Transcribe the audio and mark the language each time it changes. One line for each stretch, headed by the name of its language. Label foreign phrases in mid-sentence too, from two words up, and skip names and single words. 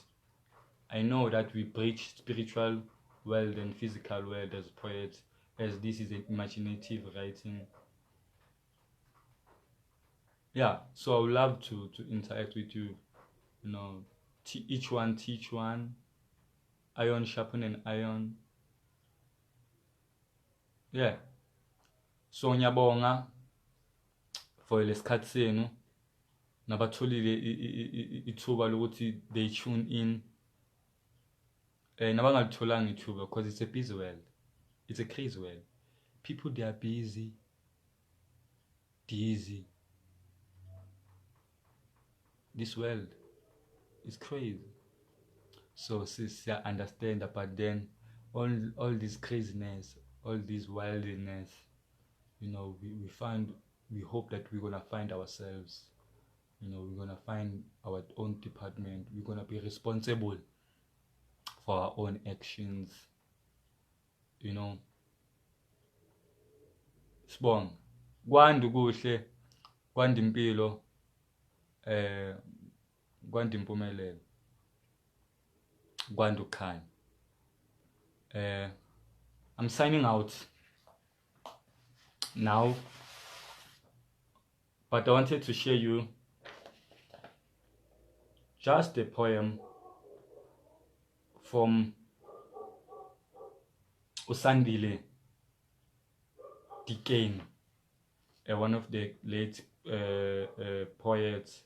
English: I know that we preach spiritual world and physical world as poets, as this is an imaginative writing. Yeah, so I would love to interact with you. You know, each one teach one. Iron sharpen iron. Yeah.
Zulu: So ngiyabonga for lesikhathi senu nabatholile ithuba lokuthi
English: they tune in.
Zulu: Nabangalitholanga ithuba
English: because it's a busy world. It's a crazy world. People, they are busy. dizzy. This world is crazy. So sis, I understand that, but then all this craziness, all this wildness, we hope that we're gonna find ourselves. We're gonna find our own department. We're gonna be responsible for our own actions.
Zulu: Sibong. Kwanda kuhle, kwanda impilo, kwanda impumelelo, kwanda ukukhanya.
English: I'm signing out now, but I wanted to share you just a poem from Xolani Ntuli, one of the late poets.